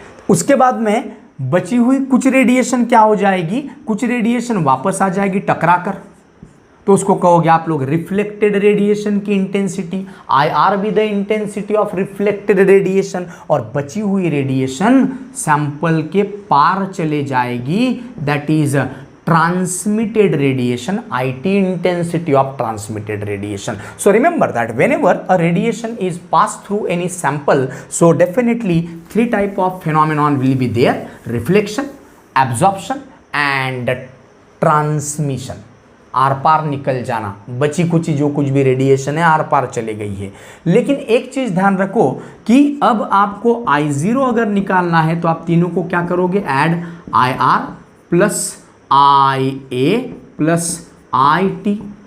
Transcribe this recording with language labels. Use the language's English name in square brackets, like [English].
[Hindi] उसके बाद में बची हुई कुछ रेडिएशन क्या हो जाएगी, कुछ रेडिएशन वापस आ जाएगी टकरा कर, तो उसको कहोगे आप लोग रिफ्लेक्टेड रेडिएशन की intensity, [English] IR be the intensity of reflected radiation. [Hindi] और बची हुई रेडिएशन सैंपल के पार चले जाएगी, [English] that is transmitted radiation, [Hindi] IT intensity of transmitted radiation. [English] So remember that whenever a radiation is passed through any sample, so definitely three type of phenomenon will be there: reflection, absorption and transmission. [Hindi] Are पार निकल जाना, बची कुची जो कुछ भी radiation है are पार चले गई है। लेकिन एक चीज ध्यान रखो कि अब आपको I0 अगर निकालना है तो आप तीनों को क्या करोगे, add IR plus IA plus IT।